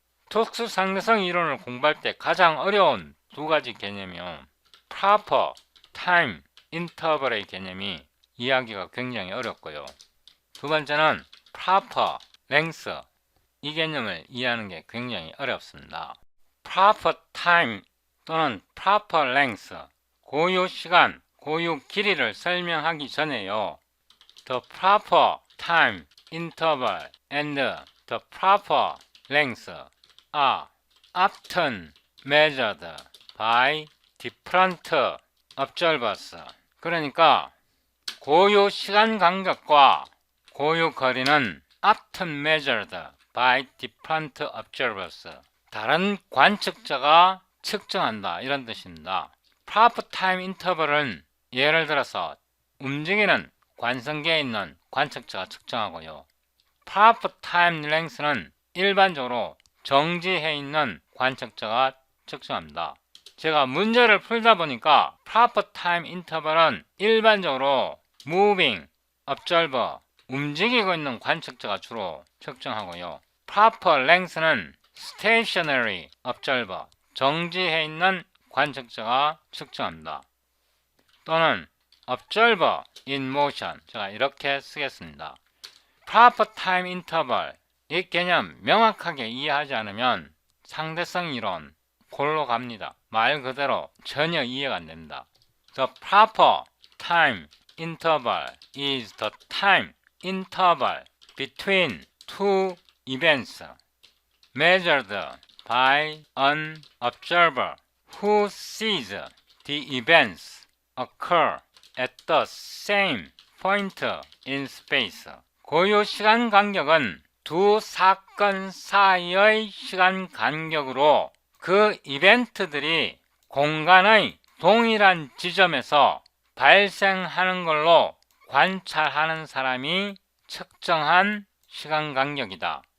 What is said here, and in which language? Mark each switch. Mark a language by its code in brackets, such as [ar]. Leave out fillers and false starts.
[ko] 특수상대성 이론을 공부할 때 가장 어려운 두 가지 개념이요, proper time interval의 개념이 이해하기가 굉장히 어렵고요, 두 번째는 proper length, 이 개념을 이해하는 게 굉장히 어렵습니다. proper time 또는 proper length, 고유 시간, 고유 길이를 설명하기 전에요, [en] the proper time interval and the proper length are often measured by different observers. [ko] 그러니까 고유 시간 간격과 고유 거리는 [en] often measured by different observers, [ko] 다른 관측자가 측정한다, 이런 뜻입니다. proper time interval은 예를 들어서 움직이는 관성계에 있는 관측자가 측정하고요, proper time length는 일반적으로 정지해 있는 관측자가 측정합니다. 제가 문제를 풀다 보니까 proper time interval은 일반적으로 moving observer, 움직이고 있는 관측자가 주로 측정하고요, proper length는 stationary observer, 정지해 있는 관측자가 측정합니다. 또는 observer in motion, 제가 이렇게 쓰겠습니다. proper time interval, 이 개념 명확하게 이해하지 않으면 상대성 이론 골로 갑니다. 말 그대로 전혀 이해가 안 됩니다. [en] The proper time interval is the time interval between two events measured by an observer who sees the events occur at the same point in space. [ko] 고유 시간 간격은 두 사건 사이의 시간 간격으로 그 이벤트들이 공간의 동일한 지점에서 발생하는 걸로 관찰하는 사람이 측정한 시간 간격이다.